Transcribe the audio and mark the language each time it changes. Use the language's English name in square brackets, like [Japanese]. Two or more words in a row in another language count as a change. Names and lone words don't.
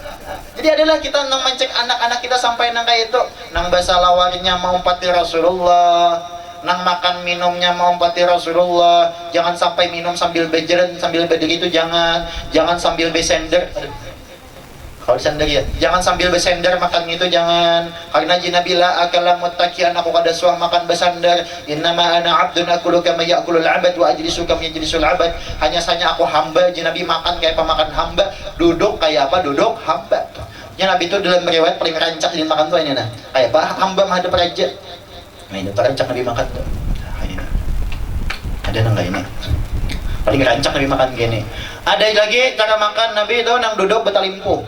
[Banjar] Jadi adalah kita nang mencek anak-anak kita sampai nang kayak itu, nang bahasa lawarnya mau pati Rasulullah, nang makan minumnya mau pati Rasulullah. Jangan sampai minum sambil berjalan sambil berdiri itu jangan sambil besender. Kalau sender ya, jangan sambil besender makan itu jangan. Karena Nabi [Arabic] لا آكل متكئا, [Banjar] aku kada suah makan bersandar. [Arabic] إنما أنا عبد آكل كما يأكل العبد وأجلس كما يجلس العبد. [Banjar] Hanya saja aku hamba, Nabi makan kayak pemakan hamba, duduk kayak apa? Duduk hamba. Ya Nabi itu dalam riwayat paling rancak di makan tuh ini nah. Kayak apa? Hamba menghadap raja. Nah ini terancak Nabi makan tuh. Nah, ini. Ada nang ini? Paling rancak Nabi makan gini. Ada lagi cara makan Nabi itu nang duduk betalimpuh.